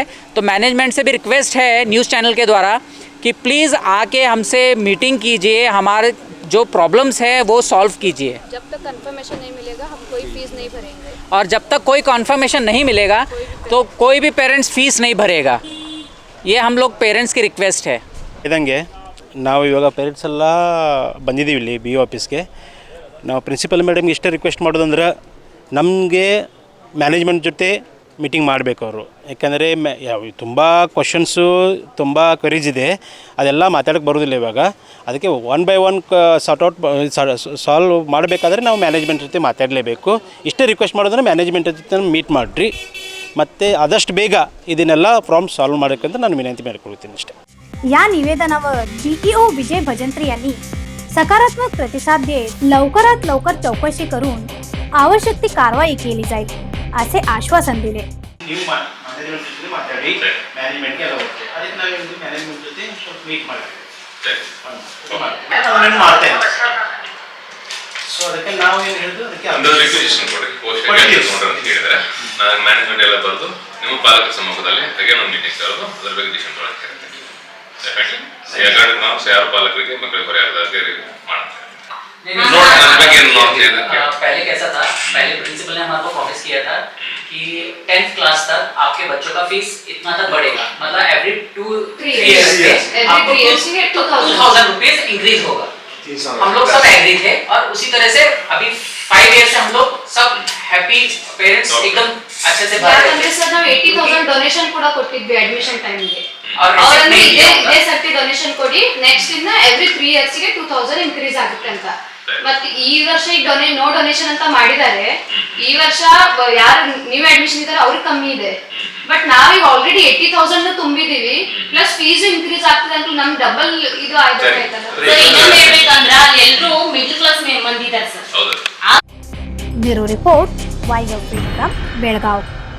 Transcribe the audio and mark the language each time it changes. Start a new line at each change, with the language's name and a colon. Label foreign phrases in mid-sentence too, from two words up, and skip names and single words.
Hindi: तो मैनेजमेंट से भी रिक्वेस्ट है
English: news channel
Hindi: के द्वारा कि प्लीज़ आके हमसे मीटिंग कीजिए, हमारे जो प्रॉब्लम्स है वो सॉल्व कीजिए। जब तक कंफर्मेशन नहीं मिलेगा हम कोई फीस नहीं भरेंगे। और जब तक कोई कॉन्फर्मेशन नहीं मिलेगा तो कोई भी पेरेंट्स फीस नहीं भरेगा। ये हम लोग पेरेंट्स की रिक्वेस्ट है।
Kannada: ಇದಂಗೆ ನಾವು ಇವಾಗ ಪೇರೆಂಟ್ಸ್ ಎಲ್ಲ ಬಂದಿದ್ದೀವಿ ಇಲ್ಲಿ BO ಆಫೀಸ್ಗೆ. ನಾವು
English: principal madam
Kannada: ಇಷ್ಟೇ ರಿಕ್ವೆಸ್ಟ್ ಮಾಡೋದಂದ್ರೆ ನಮಗೆ ಮ್ಯಾನೇಜ್ಮೆಂಟ್ ಜೊತೆ ಮೀಟಿಂಗ್ ಮಾಡಬೇಕು ಅವರು. ಯಾಕೆಂದರೆ ತುಂಬ ಕ್ವಶನ್ಸು ತುಂಬ ಕ್ವರೀಸ್ ಇದೆ, ಅದೆಲ್ಲ ಮಾತಾಡೋಕ್ಕೆ ಬರೋದಿಲ್ಲ ಇವಾಗ. ಅದಕ್ಕೆ
English: 1 by 1 solve
Kannada: ಮಾಡಬೇಕಾದ್ರೆ ನಾವು ಮ್ಯಾನೇಜ್ಮೆಂಟ್ ಜೊತೆ ಮಾತಾಡಲೇಬೇಕು. ಇಷ್ಟೇ ರಿಕ್ವೆಸ್ಟ್ ಮಾಡೋದ್ರೆ ಮ್ಯಾನೇಜ್ಮೆಂಟ್ ಜೊತೆ ಮೀಟ್ ಮಾಡಿರಿ, ಮತ್ತು ಆದಷ್ಟು ಬೇಗ ಇದನ್ನೆಲ್ಲ
English: problem solve
Kannada: ಮಾಡೋಕ್ಕಂತ ನಾನು ವಿನಂತಿ ಮಾಡಿಕೊಳ್ತೀನಿ ಅಷ್ಟೇ.
Marathi: या निवेदनावर DEO विजय भजंत्री यांनी सकारात्मक प्रतिसाद देत लवकरात लवकर चौकशी करून आवश्यक ती कारवाई केली जाईल असे आश्वासन दिले.
Kannada: ನೀವು ಮ್ಯಾನೇಜ್ಮೆಂಟ್ ಜೊತೆ ಮಾತಾಡಿ, ಮ್ಯಾನೇಜ್ಮೆಂಟ್ಗೆ ಎಲ್ಲ ಹೋಗ್ತದೆ. ಅದಕ್ಕೆ ನಾವು ಮ್ಯಾನೇಜ್ಮೆಂಟ್ ಜೊತೆ ಸ್ವಲ್ಪ ಮೀಟ್ ಮಾಡ್ತೀವಿ. ಅದನ್ನು ಮಾಡ್ತೇನೆ. ಸೊ ಅದಕ್ಕೆ ನಾವು ಏನು ಹೇಳಿದ್ರು ಅದಕ್ಕೆ ಒಂದು ರಿಕ್ವೆಸಿಷನ್ ಕೊಡಿ, ಪೋಸ್ಟ್ಗೆ ನೋಡ್ರಿ ಅಂತ ಹೇಳಿದರೆ ನಾನು ಮ್ಯಾನೇಜ್ಮೆಂಟ್ ಎಲ್ಲ ಬರೆದು ನಿಮ್ಮ ಪಾಲಕರ ಸಮ್ಮುಖದಲ್ಲಿ ಹಾಗೆ ಒಂದು ಮೀಟಿಂಗ್ ಕರೆದು ಅದ್ರ ಬಗ್ಗೆ ಡಿಸಿಷನ್ ತೊಗೊಳಕ್ಕೆ ಹೇಳ್ತೀನಿ. ಯಾಕಂದ್ರೆ ನಾವು ಯಾರು ಪಾಲಕರಿಗೆ ಮಕ್ಕಳಿಗೆ ಬರೆಯೋದಾಗಿ ಮಾಡ್ತೇವೆ.
Hindi: पहले कैसा था, पहले प्रिंसिपल ने हमारे को प्रॉमिस किया था कि
English: 10th class
Hindi: तक आपके बच्चों का फीस इतना तक बढ़ेगा, मतलब
English: every 2-3 years
Hindi: आपको 2000
English: rupees increase
Hindi: होगा। हम लोग सब एग्री थे और उसी तरह से अभी 5 years से हम लोग सब
English: happy parents
Hindi: एकदम अच्छे से भर रहे
Kannada: ಯಾಕಂದ್ರೆ ಸರ್ ನಾವು 80,000 ಡೊನೇಷನ್ ಕೂಡ ಕೊಟ್ಟಿದ್ವಿ
English: admission time.
Hindi: और
Kannada: ಅವರನ್ನು ಇದೇ ಸರ್ತಿ ಡೊನೇಷನ್ ಕೊಡಿ, ನೆಕ್ಸ್ಟ್ ಇಂದ
English: every 3 years
Kannada: ಗೆ 2000 ಇನ್ಕ್ರೀಸ್ ಆಗುತ್ತೆ ಅಂತ. ಮತ್ತೆ ಈ ವರ್ಷ ಈಗ
English: no donation
Kannada: ಅಂತ ಮಾಡಿದ್ದಾರೆ. ಈ ವರ್ಷ ಯಾರು
English: new admission
Kannada: ಇದ್ದಾರೆ ಅವ್ರಿಗೆ ಕಮ್ಮಿ ಇದೆ, ಬಟ್ ನಾವೀಗ ಆಲ್ರೆಡಿ 80,000 ತುಂಬಿದೀವಿ,
English: plus fees increase
Kannada: ಆಗ್ತದೆ ಅಂತ ನಮ್ಗೆ ಡಬಲ್ ಇದು ಆಯ್ತಲ್ಲ. ಇನ್ನೊಂದು ಹೇಳ್ಬೇಕಂದ್ರೆ ಅಲ್ಲಿ ಎಲ್ಲರೂ
English: middle class
Kannada: ಮಂದಿ ಇದ್ದಾರೆ ಸರ್. ಹೌದು.
Marathi: ब्युरो रिपोर्ट वायव्य बेळगाव.